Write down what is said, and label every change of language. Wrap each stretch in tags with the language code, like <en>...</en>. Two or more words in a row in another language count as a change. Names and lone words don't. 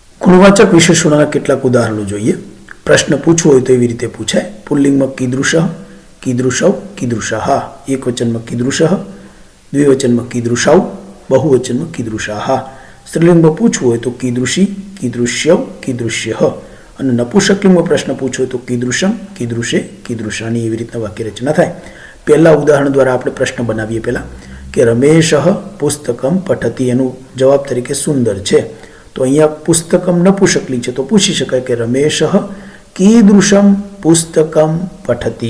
<gu>ગુણવાચક વિશેષણોના કેટલાક ઉદાહરણો જોઈએ। પ્રશ્ન પૂછવો હોય તો એવી રીતે પૂછાય।</gu> <sa>पुल्लिंगमां कीदृशः, कीदृशौ, कीदृशाः। एकवचनमां कीदृशः, द्विवचनमां कीदृशाौ, बहुवचनमां कीदृशाः।</sa> <gu>સ્ત્રીલિંગમાં પૂછવું હોય તો</gu> <sa>कीदृशी, कीदृश्यौ, कीदृश्यः।</sa> <gu>અને નપુંસકલિંગમાં પ્રશ્ન પૂછ્યો તો</gu> <sa>કીદૃશમ, કીદૃશે, કીદૃશાની</sa> <gu>એવી રીતના વાક્ય રચના થાય। પહેલા ઉદાહરણ દ્વારા આપણે પ્રશ્ન બનાવીએ પહેલા કે</gu> <sa>રમેશઃ પુસ્તકમ પઠતી,</sa> <gu>એનું જવાબ તરીકે સુંદર છે। તો અહીંયા પુસ્તકમ નપુંસકલિંગ છે તો પૂછી શકાય કે</gu> <sa>રમેશઃ કીદૃશમ પુસ્તકમ પઠતી।</sa>